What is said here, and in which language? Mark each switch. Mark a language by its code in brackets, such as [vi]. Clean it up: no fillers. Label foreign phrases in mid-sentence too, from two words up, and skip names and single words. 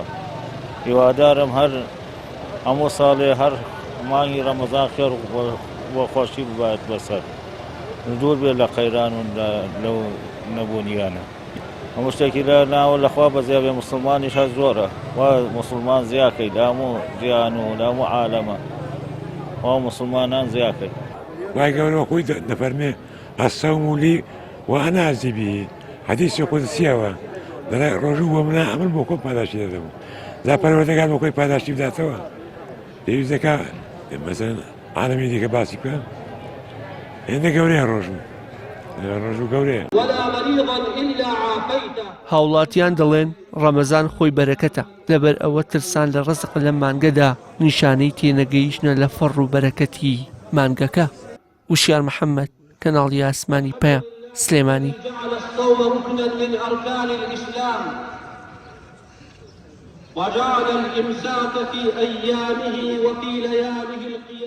[ckb] هیوادارم هەر هەموو ساڵێ هەر مانگی ڕەمەزان خێر بۆ خۆشی ببات بەسەر، دوور بێت لە قەیران و لەو نەبوونیانە. هەموو شتێکی لە ناوە لەخوا بەزیابێ موسڵمانیش هەر زۆرە، وا موسڵمان زیاکەی لە هەموو ژیان و لە هەموو عالەمە وا موسڵمانان زیاکەی. وای گەورە خۆی دەفەرمێ [ar] الصوم لي وأنا أجزي به، [ckb] حديث قدسيەوە دەڵێ ڕۆژوو بۆ منە ئەمن بۆ خۆم پاداشی دەدەم، جا پەروەردگار بۆ خۆی پاداشی بداتەوە. پێویست دەکا مەسەڵەن عالەمی دیکە باسی بکەن، هێندە گەورەیە ڕۆژوو گەورەیە. هاوڵاتیان دەڵێن ڕەمەزان خۆی بەرەکەتە، لەبەر ئەوە ترسان لە ڕزق لە مانگەدا نیشانەی تێنەگەیشتنە لە فەڕ و بەرەکەتی مانگەکە. وشیار محەممەد، کەناڵی ئاسمانی پەیام، سلێمانی. [ar] وجعل الإمساك في أيامه وفي لياليه